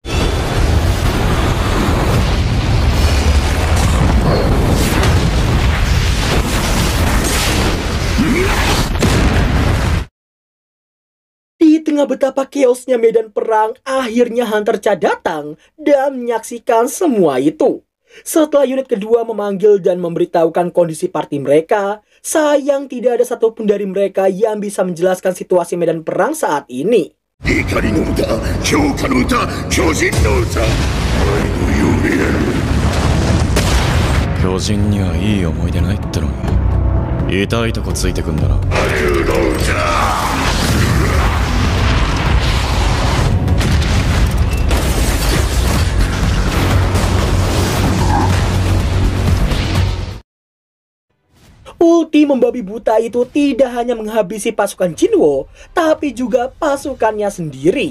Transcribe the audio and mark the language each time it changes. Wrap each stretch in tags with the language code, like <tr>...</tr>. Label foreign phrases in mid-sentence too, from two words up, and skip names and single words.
<id>Di tengah betapa chaosnya medan perang, akhirnya Hunter Cha datang dan menyaksikan semua itu. Setelah unit kedua memanggil dan memberitahukan kondisi party mereka, sayang tidak ada satupun dari mereka yang bisa menjelaskan situasi medan perang saat ini.</id> <ja>怒りの歌、強化の歌、巨人の歌。愛の夢。巨人にはいい思い出ないってのに、痛いとこついてくんだな。愛の歌。</ja> <id>Ulti membabi buta itu tidak hanya menghabisi pasukan Jinwo, tapi juga pasukannya sendiri.</id>